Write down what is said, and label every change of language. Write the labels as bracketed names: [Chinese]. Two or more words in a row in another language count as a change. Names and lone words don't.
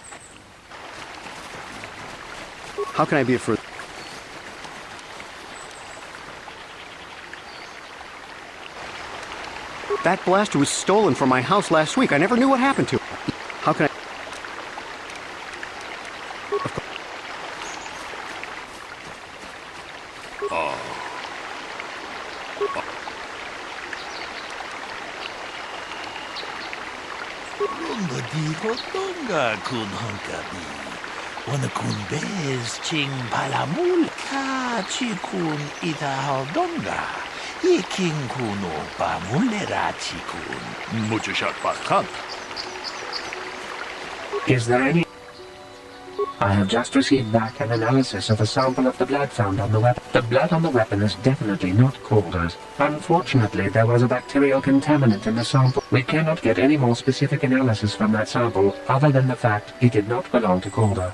[English] How can I be of further... That blaster was stolen from my house last week. I never knew what happened to it. How can I... Rumba di hotonga kun honkabi. Wana kun bez ching palamul ka chikun ita hodonga. Iking kuno pa mulera chikun. Mucho shot bakant. Is there any... I have just received back an analysis of a sample of the blood found on the weapon. The blood on the weapon is definitely not Calder's. Unfortunately, there was a bacterial contaminant in the sample. We cannot get any more specific analysis from that sample, other than the fact it did not belong to Calder.